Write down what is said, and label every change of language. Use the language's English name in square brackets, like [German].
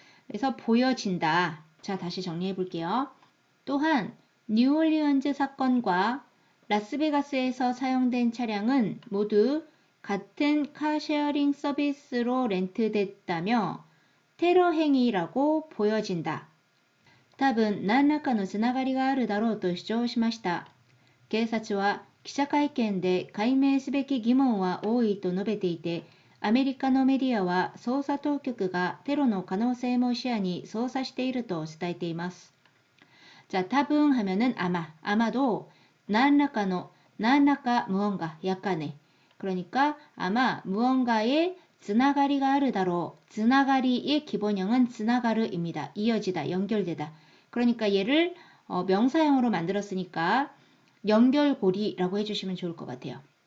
[Korean] 그래서 보여진다. 자 다시 정리해 볼게요. 또한 뉴올리언즈 사건과 라스베가스에서 사용된 차량은 모두 같은 카쉐어링 서비스로 렌트됐다며 테러 행위라고 보여진다. [Japanese] 多分何らかのつながりがあるだろうと主張しました。警察は記者会見で解明すべき疑問は多いと述べていて、アメリカのメディアは捜査当局がテロの可能性も視野に捜査していると伝えています。 [Korean] 자, [Japanese] 多分 [Korean] 하면은 아마도 [Japanese] 何らかの [Korean] 무언가 약간의 그러니까 아마 무언가의 쓰나가리가 아르다로, 쓰나가리의 기본형은 쓰나가르입니다. 이어지다, 연결되다. 그러니까 얘를 명사형으로 만들었으니까 연결고리라고 해주시면 좋을 것 같아요.